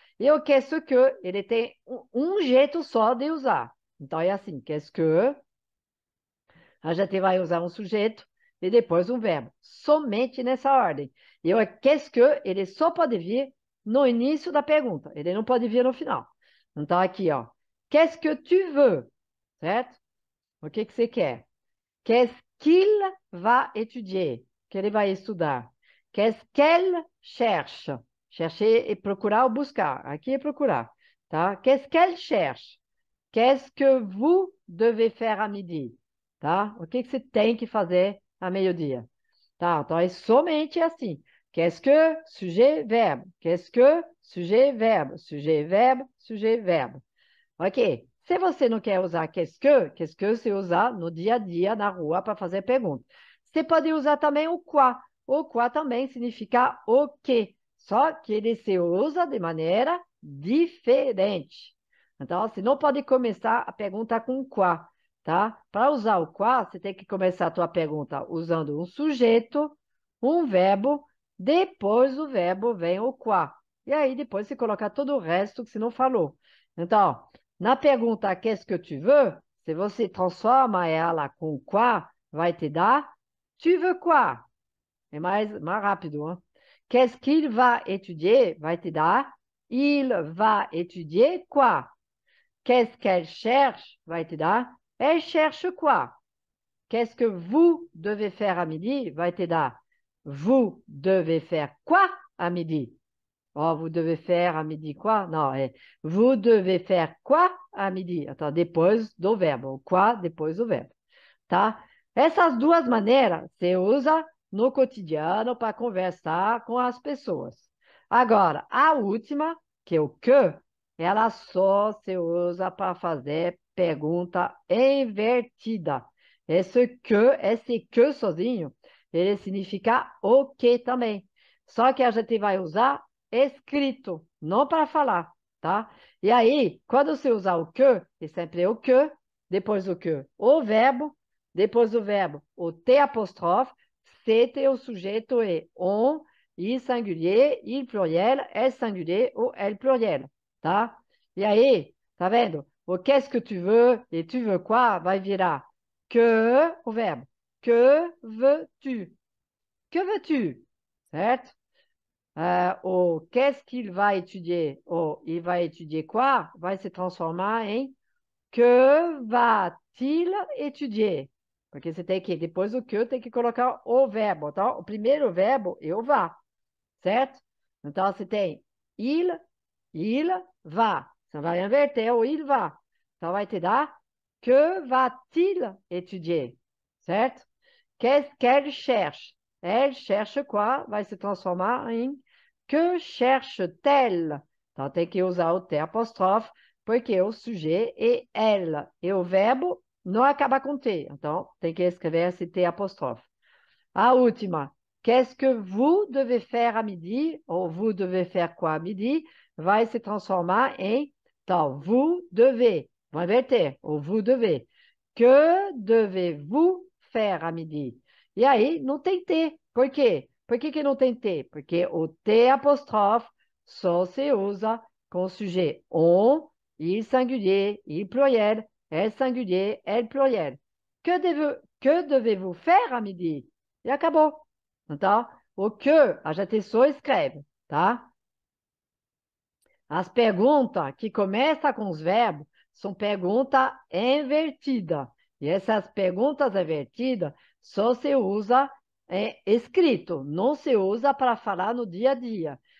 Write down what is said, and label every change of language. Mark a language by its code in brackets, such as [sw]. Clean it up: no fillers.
[pt] E o qu'est-ce que, ele tem um jeito só de usar. Então é assim, qu'est-ce que, a gente vai usar um sujeito e depois um verbo, somente nessa ordem. E o qu'est-ce que, ele só pode vir no início da pergunta, ele não pode vir no final. Então, aqui, ó, [fr] qu'est-ce que tu veux? [pt] Certo? O que que você quer? [fr] Qu'est-ce qu'il va étudier? [pt] Que ele vai estudar. [fr] Qu'est-ce qu'elle cherche? [pt] Chercher é procurar ou buscar. Aqui é procurar, tá? [fr] Qu'est-ce qu'elle cherche? Qu'est-ce que vous devez faire à midi? [pt] Tá? O que que você tem que fazer a meio-dia? Tá? Então, é somente assim. [fr] Qu'est-ce que? Sujet, verbe. Qu'est-ce que? Sujet, verbe. Sujet, verbe, sujet, verbe. Ok. [pt] Se você não quer usar qu'est-ce que você usa no dia a dia, na rua, para fazer pergunta. Você pode usar também o quoi. O quoi também significa o que. Só que ele se usa de maneira diferente. Então, você não pode começar a pergunta com quoi, tá? Para usar o quoi, você tem que começar a tua pergunta usando um sujeito, um verbo, depois do verbo vem o quoi. E aí, depois você coloca todo o resto que você não falou. Então, na pergunta [fr] qu'est-ce que tu veux, [pt] se você transforma ela com quoi, vai te dar [fr] tu veux quoi? [pt] É mais rápido, hein? [fr] Qu'est-ce qu'il va étudier? [pt] Vai te dar [fr] il va étudier quoi? Qu'est-ce qu'elle cherche? [pt] Vai te dar [fr] elle cherche quoi? Qu'est-ce que vous devez faire à midi? [pt] Vai te dar [fr] vous devez faire quoi à midi? Oh, vous devez faire à midi quoi? [pt] Não, é [fr] vous devez faire quoi à midi? [pt] Então, depois do verbo. O quoi depois do verbo, tá? Essas duas maneiras você usa no cotidiano para conversar com as pessoas. Agora, a última, que é o que, ela só se usa para fazer pergunta invertida. Esse que sozinho, ele significa o que também. Só que a gente vai usar escrito, não para falar, tá? E aí, quando você usar o que, é sempre o que, depois do que, o verbo, depois do verbo, o T apóstrofe, c'était o sujeito é on, il singulier, il pluriel, elle singulier ou elle pluriel, tá? E aí, tá vendo? O [fr] qu'est-ce que tu veux [pt] e [fr] tu veux quoi [pt] vai virar que, o verbo. [fr] Que veux-tu? Que veux-tu? Certo? O qu'est-ce qu'il va étudier? O il va étudier quoi? [pt] Vai se transformar em [fr] que va-t-il étudier? [pt] Porque você tem que, depois do que, tem que colocar o verbo, tá? O primeiro verbo é o va, certo? Então, você tem il va. Você vai inverter o il va. Então, vai te dar [fr] que va-t-il étudier, [pt] certo? [fr] Qu'est-ce qu'elle cherche? Elle cherche quoi? [pt] Vai se transformar em [fr] que cherche-t-elle? [pt] Então, tem que usar o T apóstrofe, porque o sujeito é elle. E o verbo não acaba com T. Então, tem que escrever esse T apóstrofe. A última. [fr] Qu'est-ce que vous devez faire à midi? [pt] Ou [fr] vous devez faire quoi à midi? [pt] Vai se transformar em então, vous devez. Vou inverter. Ou vous devez. [fr] Que devez-vous faire à midi? [pt] E aí, não tem T. Por quê? Por que não tem T? Porque o T apóstrofe só se usa com o sujeito on, il singulier, il pluriel, elle singulier, elle pluriel. [fr] Que devez-vous faire à midi? [pt] E acabou. Então, o que a gente só escreve, tá? As perguntas que começam com os verbos são perguntas invertidas. E essas perguntas invertidas só se usa escrito, não se usa para falar no dia a dia.